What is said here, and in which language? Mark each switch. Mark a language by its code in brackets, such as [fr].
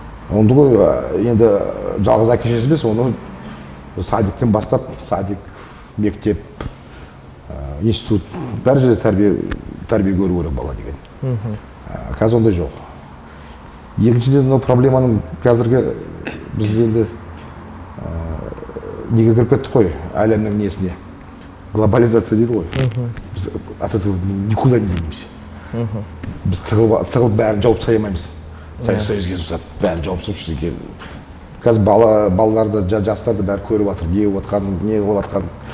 [kk] Онды ғой енді жалғыз әке-шеше емес, оны садиктен бастап, садик, мектеп, институт, бәр жерде тәрбие көру керек бала деген. Қазір ондай жоқ. Екіншіден, проблеманың қазіргі біз енді неге кіріп кеттік қой, әлемнің несіне. Глобализация дейді ғой. [ru] Біз от этого никуда не денемся. [kk] Біз тығылып бәрін жауып тастай алмаймыз. Союзге бәрін жауып тастап. Қазір балаларды, жастарды бәрі көріп жатыр, не болып жатқанын, не болып жатқанын.